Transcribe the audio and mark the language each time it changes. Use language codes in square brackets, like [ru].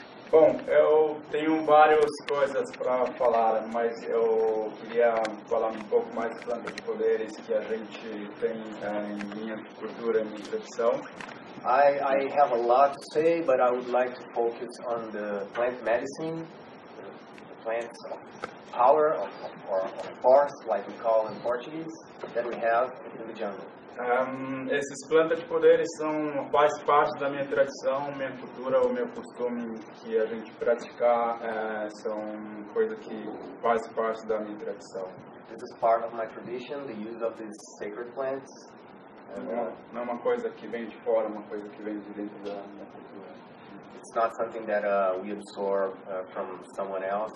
[pt] Bom, eu tenho várias coisas para falar, mas eu queria falar um pouco mais de planta de poderes que a gente tem em minha cultura, em minha tradição. [en] I have a lot to say, but I would like to focus on the plant medicine, the plants of power, or force, like we call in Portuguese, that we have in the jungle. [pt] Esses plantas de poderes faz parte da minha tradição, minha cultura, o meu costume que a gente praticar são coisas que faz parte da minha tradição. [en] This is part of my tradition, the use of these sacred plants. [pt] Não é uma coisa que vem de fora, uma coisa que vem de dentro da minha cultura. [en] It's not something that we absorb from someone else.